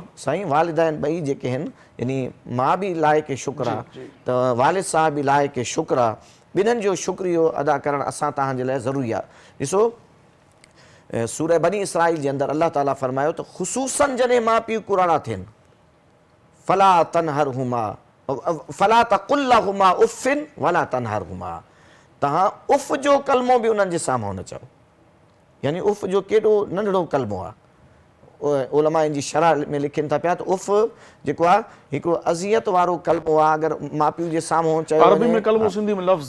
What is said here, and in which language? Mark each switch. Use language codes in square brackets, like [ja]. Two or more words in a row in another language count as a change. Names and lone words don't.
[sd] साईं वालिदैन ॿई जेके आहिनि यानी माउ बि लाइक़ु शुक्र आहे त वालिद साहब बि लाइक़ु शुक्र आहे, ॿिन्हिनि जो शुक्रियो अदा करणु असां तव्हांजे लाइ ज़रूरी आहे। ॾिसो सूरह बनी इसराइल जे अंदरि अल्लाह ताला फरमायो त ख़ुसूसन जॾहिं माउ पीउ कुराड़ा थियनि [ar] فلا تنهرهما فلا تقل لهما أف ولا تنهرهما, [sd] तव्हां उफ़ जो कलमो बि उन्हनि जे साम्हूं न चओ। यानी उफ़ जो केॾो नंढड़ो कलमो आहे। उलमा इन जी शरह में लिखनि था पिया त उफ़ जेको आहे हिकिड़ो अज़ियत वारो कलमो आहे। अगरि माउ पीउ जे साम्हूं चयो अरबी में कलमो, सिंधी में लफ़्ज़।